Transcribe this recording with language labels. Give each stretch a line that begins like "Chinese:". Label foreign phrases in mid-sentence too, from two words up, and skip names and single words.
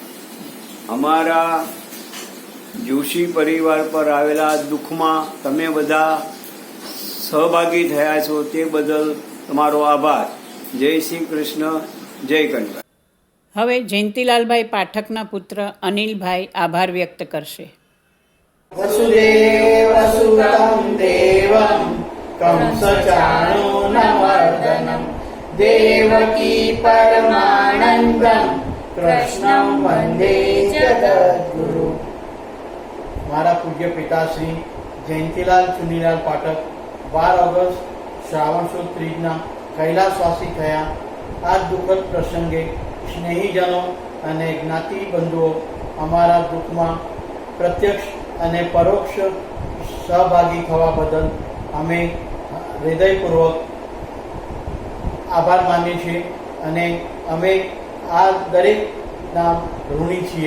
Gujarati: અમારા જોશી પરિવાર પર આવેલા દુઃખમાં તમે બધા સહભાગી થયા છો તે બદલ તમારો આભાર. જય શ્રી કૃષ્ણ, જય કનકાય. હવે જયંતિલાલભાઈ પાઠકના પુત્ર અનિલભાઈ આભાર વ્યક્ત કરશે.
Sanskrit: वसुदेवसुतं देवं कंसचाणूरमर्दनं देवकी परमानन्दं कृष्णं वन्दे जगद्गुरु.
Gujarati: મારા પૂજ્ય પિતાશ્રી જયંતિલાલ ચુનીલાલ પાઠક 12 ઓગસ્ટ શ્રાવણ સુદ ત્રીજના કૈલાસવાસી થયા. આ દુઃખદ પ્રસંગે સ્નેહીજનો અને જ્ઞાતિ બંધુઓ અમારા દુઃખમાં પ્રત્યક્ષ અને પરોક્ષ સહભાગી થવા બદલ અમે હૃદયપૂર્વક આભાર માનીએ છીએ અને અમે આ દરેકના ઋણી છીએ.